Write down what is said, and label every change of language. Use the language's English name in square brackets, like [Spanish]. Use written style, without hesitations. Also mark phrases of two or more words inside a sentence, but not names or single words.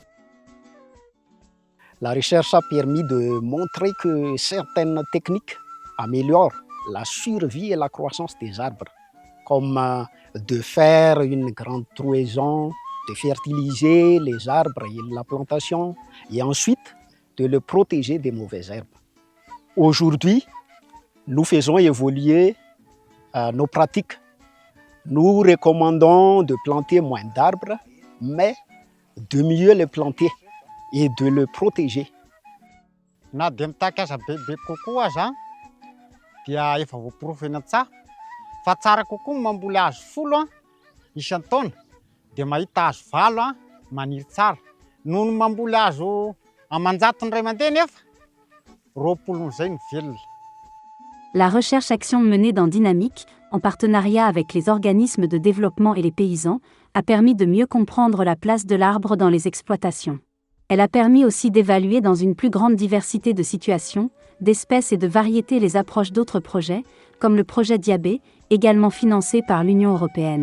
[French] La recherche a permis de montrer que certaines techniques améliorent la survie et la croissance des arbres, comme de faire une grande trouaison, de fertiliser les arbres et la plantation, et ensuite de le protéger des mauvaises herbes. Aujourd'hui, nous faisons évoluer nos pratiques. Nous recommandons de planter moins d'arbres, mais de mieux les planter et de le protéger. [Malagasy] Na dia mitakasa bebe kokoa aza dia efa voaporofena tsara fa tsara kokoa mamboly hazo 10 isan-taona dia mahita hazo valo maniry tsara noho ny mamboly hazo amanjatony ray aman-dreny nefa 20 zay ny velona. [French] La recherche-action menée dans Dynamique, en partenariat avec les organismes de développement et les paysans, a permis de mieux comprendre la place de l'arbre dans les exploitations. Elle a permis aussi d'évaluer dans une plus grande diversité de situations, d'espèces et de variétés les approches d'autres projets, comme le projet Diabé, également financé par l'Union européenne.